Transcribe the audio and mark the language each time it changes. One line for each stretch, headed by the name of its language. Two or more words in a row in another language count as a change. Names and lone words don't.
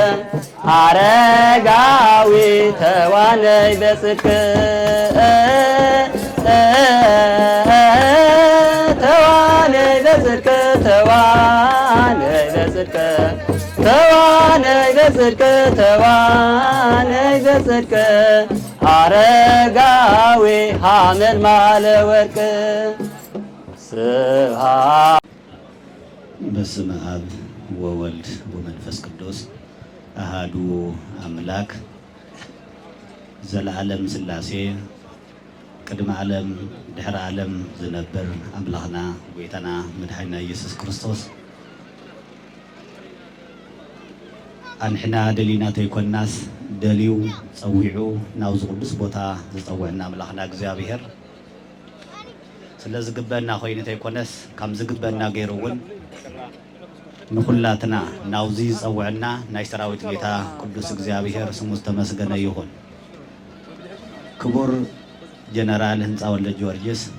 Geez: አረጋዊ ተዋነይ በጽድቅ ተዋነይ በጽድቅ ተዋነይ በጽድቅ ተዋነይ በጽድቅ ተዋነይ በጽድቅ አረጋዊ ሐመልማለ ወርቅ ስብሐት። በስመ አብ ወወልድ ወመንፈስ ቅዱስ አሃዱ አምላክ
Tigrinya: ዘለዓለም ሥላሴ ቅድመ ዓለም ድሕረ ዓለም ዝነብር አምላኽና ጌታና መድኃኒና ኢየሱስ ክርስቶስ አንሕና ደሊና ተይኮናስ ደልዩ ፀዊዑ ናብዚ ቅዱስ ቦታ ዝፀውዕና አምላኽና እግዚአብሔር ስለ ዝግበአና ኮይኑ ተይኮነስ ከም ዝግበአና ገይሩ እውን ንኹላትና ናብዚ ዝፀውዕና ናይ ሰራዊት ጌታ ቅዱስ እግዚአብሔር ስሙ ዝተመስገነ ይኹን። ክቡር ጀነራል ህንፃ ወልደ ጊዮርጊስ